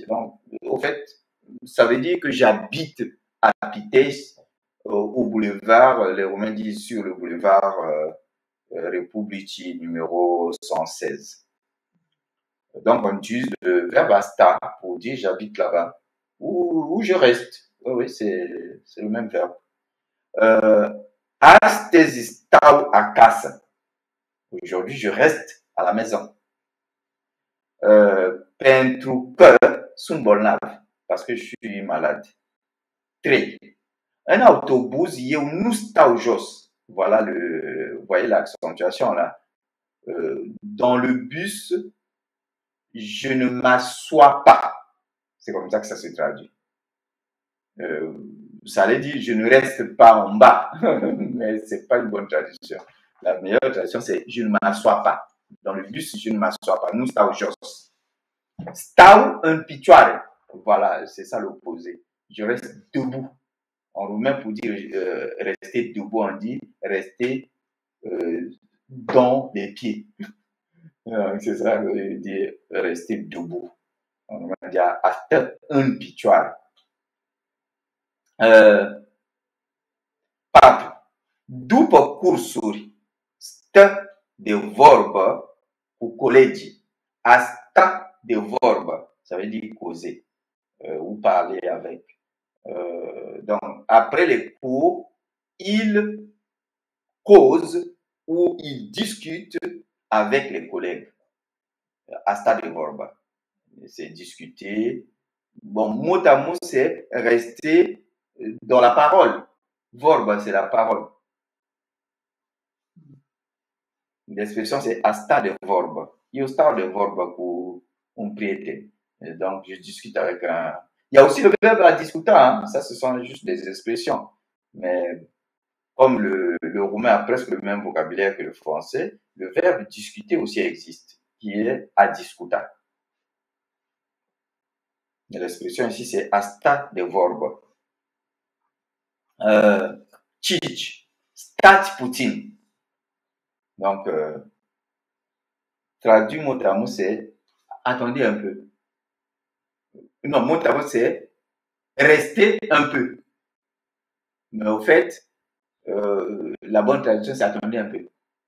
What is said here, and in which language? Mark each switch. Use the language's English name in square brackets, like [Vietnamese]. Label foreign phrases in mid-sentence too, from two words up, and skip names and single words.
[French] Donc, au fait, ça veut dire que j'habite à Pitești, au boulevard, les Romains disent sur le boulevard Republicii numéro 116. Donc, on utilise le verbe asta pour dire j'habite là-bas ou je reste. Oui, c'est le même verbe. [Romanian] Astăzi stau acasă. [French] Aujourd'hui, je reste à la maison. [Romanian] Pentru că sunt bolnav, [French] parce que je suis malade. [Romanian] 3. Un autobus, eu nu stau jos. [French] Voilà vous voyez l'accentuation là. Dans le bus, je ne m'assois pas. C'est comme ça que ça se traduit. Ça allait dire je ne reste pas en bas, mais c'est pas une bonne traduction. La meilleure traduction c'est je ne m'assois pas. Dans le bus, je ne m'assois pas. [Romanian] Nu stau jos. Stau în picioare. [French] Voilà, c'est ça l'opposé. Je reste debout. En roumain, pour dire rester debout, on dit rester dans les pieds. C'est ça que veut dire rester debout. En roumain, on dit [Romanian] a stă în picioare. [French] 4. [Romanian] După cursuri, stă de vorbă cu colegii. A sta de vorbă, [French] ça veut dire causer ou parler avec. Donc, après les cours, il cause ou il discute avec les collègues. [Romanian] A sta de vorbă, [French] c'est discuter. Bon, mot à mot, c'est rester dans la parole. Vorbă, c'est la parole. L'expression, c'est [Romanian] a sta de vorbă. Eu stau de vorbă cu un priete. [French] Et donc, je discute avec un... Il y a aussi le verbe à discuter, hein? Ça, ce sont juste des expressions. Mais comme le roumain a presque le même vocabulaire que le français, le verbe discuter aussi existe, qui est à discuter. L'expression ici, c'est [Romanian] asta de vorbă. Cici, stați puțin. [French] Donc, traduit mot à mot, c'est attendez un peu. Non, mot à mot, c'est restez un peu. Mais au fait, la bonne traduction, c'est attendez un peu.